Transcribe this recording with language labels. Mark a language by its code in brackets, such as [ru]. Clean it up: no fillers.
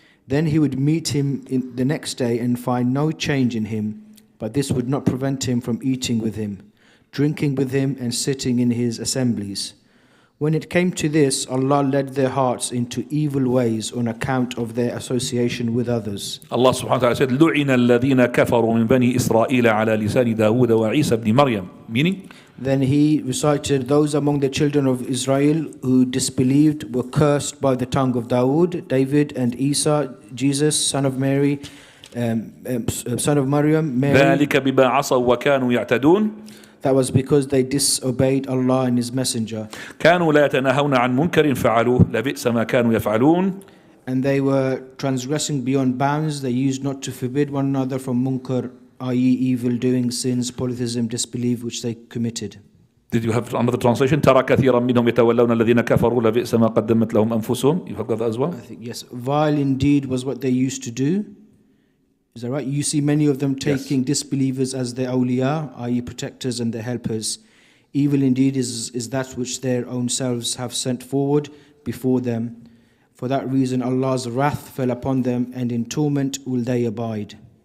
[en] Then he would meet him the next day and find no change in him, but this would not prevent him from eating with him, drinking with him, and sitting in his assemblies. When it came to this, Allah led their hearts into evil ways on account of their association with others. [ar] Allah subhanahu wa ta'ala said, لُعِنَ الَّذِينَ كَفَرُوا مِنْ بَنِي إِسْرَائِيلَ عَلَى لِسَانِ دَاوُودَ وَعِيسَى بْنِ مَرْيَمَ. [en] Meaning? Then he recited, those among the children of Israel who disbelieved were cursed by the tongue of David and Isa, Jesus, son of Mary, son of Maryam, Mary. [ar] ذَلِكَ بِمَا عَصَوْا وَكَانُوا يَعْتَدُونَ. [en] That was because they disobeyed Allah and His Messenger. [ar] كانوا لا يتناهون عن منكر فعلوه لبئس ما كانوا يفعلون. [en] And they were transgressing beyond bounds. They used not to forbid one another from munkar, i.e. evil doing, sins, polytheism, disbelief, which they committed. Did you have another translation? [ar] ترى كثيرا منهم يتولون الذين كفروا لبئس ما قدمت لهم أنفسهم. [en] You have got that as well? I think yes. Vile indeed was what they used to do. Is that right? You see many of them taking disbelievers as their awliya, i.e. protectors and their helpers. Evil indeed is that which their own selves have sent forward before them. For that reason Allah's wrath fell upon them, and in torment will they abide.